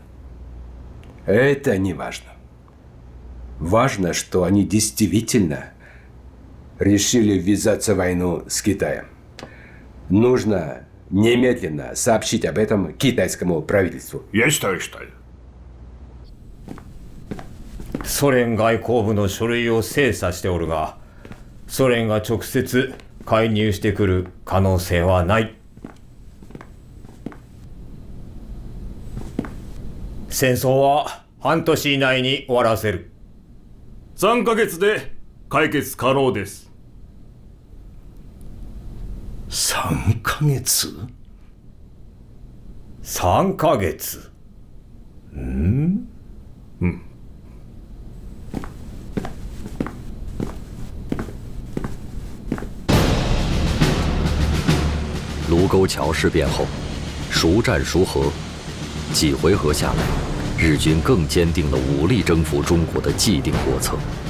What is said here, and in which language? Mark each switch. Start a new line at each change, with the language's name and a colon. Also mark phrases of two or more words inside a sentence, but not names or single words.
Russian: Это не важно. Важно, что они действительно решили ввязаться в войну с Китаем. Нужно немедленно сообщить об этом китайскому правительству. Есть, товарищ Сталин.
Japanese: ソ連外交部の書類を精査しておるが、ソ連が直接介入してくる可能性はない。戦争は半年以内に終わらせる。3ヶ月で解決可能です。 3ヶ月 ?3ヶ月。うん。
Chinese: 卢沟桥事变后，孰战孰和，几回合下来，日军更坚定了武力征服中国的既定国策。